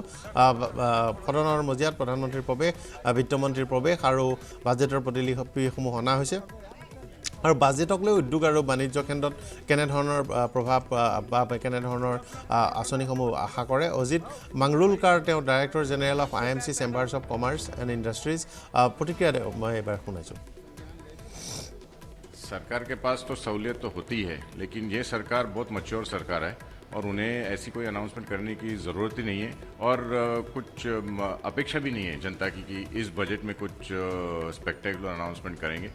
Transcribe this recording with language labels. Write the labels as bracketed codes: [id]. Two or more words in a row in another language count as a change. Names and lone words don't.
[as] সদনৰ মজিয়াত প্ৰধানমন্ত্ৰীৰ প্ৰৱেশ, বিত্তমন্ত্ৰীৰ প্ৰৱেশ আৰু বাজেটৰ প্ৰতিলিপিসমূহ অনা হৈছে। আৰু বাজেটক লৈ উদ্যোগ আৰু বাণিজ্য কেন্দ্ৰত কেনেধৰণৰ প্ৰভাৱ বা কেনেধৰণৰ আঁচনিসমূহ আশা কৰে। অজিত মাংৰুলকাৰ তেওঁ [en] director general of IMC Chambers of Commerce and Industries. [as] প্ৰতিক্ৰিয়া মই এবাৰ শুনাইছোঁ। [hi] सरकार के पास तो सहूलियत तो होती है, लेकिन ये सरकार बहुत मैच्योर सरकार है और उन्हें ऐसी कोई अनाउंसमेंट करने की ज़रूरत ही नहीं है और कुछ अपेक्षा भी नहीं है जनता की कि इस बजट में कुछ [en] spectacular announcement [hi] करेंगे।